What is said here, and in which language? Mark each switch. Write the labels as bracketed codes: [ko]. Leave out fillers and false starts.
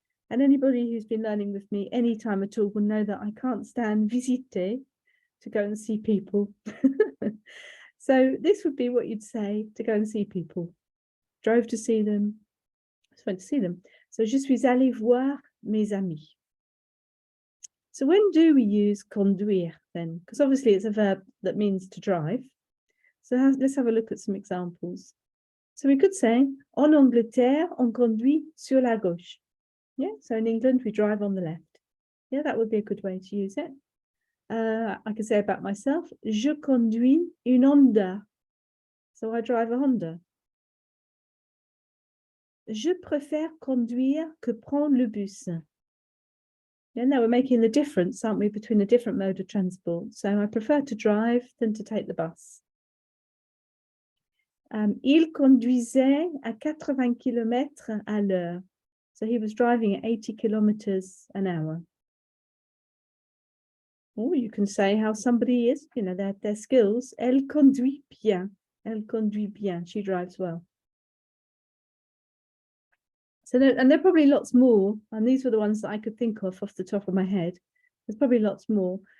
[en] And anybody who's been learning with me any time at all will know that I can't stand visiter, to go and see people. So this would be what you'd say to go and see people. Drove to see them, just went to see them. [fr] So, je suis allé voir mes amis. [en] So when do we use conduire then? Because obviously it's a verb that means to drive. So let's have a look at some examples. So we could say, [fr] en Angleterre, on conduit sur la gauche. [en] Yeah, so in England, we drive on the left. Yeah, that would be a good way to use it. I could say about myself, [fr] je conduis une Honda. [en] So I drive a Honda. [fr] Je préfère conduire que prendre le bus. [en] Yeah, now we're making the difference, aren't we, between a different mode of transport. So I prefer to drive than to take the bus. [fr] Il conduisait à 80 km à l'heure. [en] So he was driving at 80 kilometers an hour. Or you can say how somebody is, their skills. [fr] Elle conduit bien. Elle conduit bien. [en] She drives well. So there are probably lots more. And these were the ones that I could think of off the top of my head. There's probably lots more.